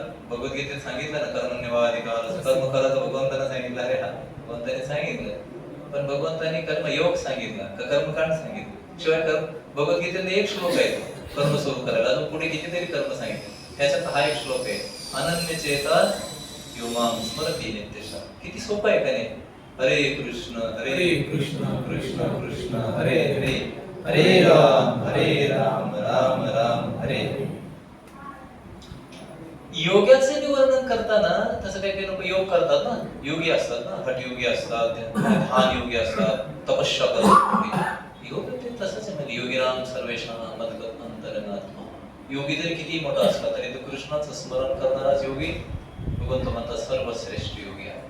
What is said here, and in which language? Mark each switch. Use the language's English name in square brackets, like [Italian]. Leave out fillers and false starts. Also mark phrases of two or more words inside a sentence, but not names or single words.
[Marathi] भगवद्गीतेत सांगितलं ना कर्मण्येवाधिकार. कर्म करायचं भगवंताने सांगितलं. अरे हा भगवंताने सांगितलं, पण भगवंताने कर्मयोग सांगितला का कर्मकांड सांगितलं? शिवाय कर्म भगवद्गीतेत एक श्लोक आहे कर्म सुरू करायला, अजून पुढे कितीतरी कर्म सांगितले. त्याच्यात हा एक श्लोक आहे, [Sanskrit] अनन्य चेता यो माम स्मरति नित्यशः. [Marathi] किती सोपं आहे का नाही? [Sanskrit] हरे कृष्ण कृष्ण कृष्ण हरे हरे, हरे राम राम राम हरे. [Marathi] योगाचे वर्णन करताना तसं काही काही लोक योग करतात ना, योगी असतात ना, हठयोगी असतात, ध्यान योगी असतात, तपस्या करतात. योग ते तसंच आहे म्हणजे [Sanskrit] योगीराम सर्वेशान मदगत अंतरनात्मा. [Marathi] योगी जरी किती मोठा असला तरी तो कृष्णाचं स्मरण करणाराच योगी भगवंत म्हणतात सर्वश्रेष्ठ योगी आहे.